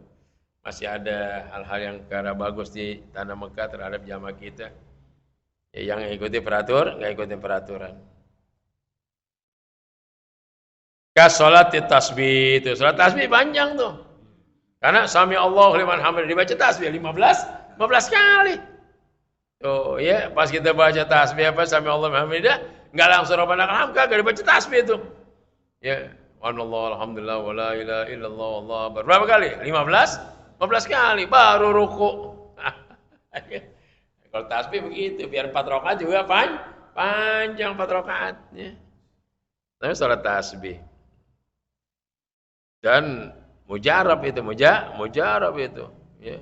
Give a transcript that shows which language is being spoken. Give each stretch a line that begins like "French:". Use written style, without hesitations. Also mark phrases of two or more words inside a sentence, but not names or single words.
Indonesian: Masih ada hal-hal yang karena bagus di tanah Mekah terhadap jamaah kita. Ya, yang ikuti nggak ikutin peraturan. Salat tasbih itu. Salat tasbih panjang tuh. Karena
Arabic: سمع الله لمن حمد
Indonesian: dibaca tasbih 15 kali. Tuh ya, pas kita baca tasbih apa
Arabic: سمع الله لمن حمده,
Indonesian: enggak langsung
Arabic: ربنا لك الحمد,
Indonesian: kagak dibaca tasbih itu.
Arabic: يا الله الحمد لله ولا إله إلا الله والله أكبر.
Indonesian: Berapa kali? 15 kali baru ruku. Kalau tasbih begitu, biar 4 rakaat juga panjang 4 rakaat ya. Tapi salat tasbih. Dan mujarab itu ya.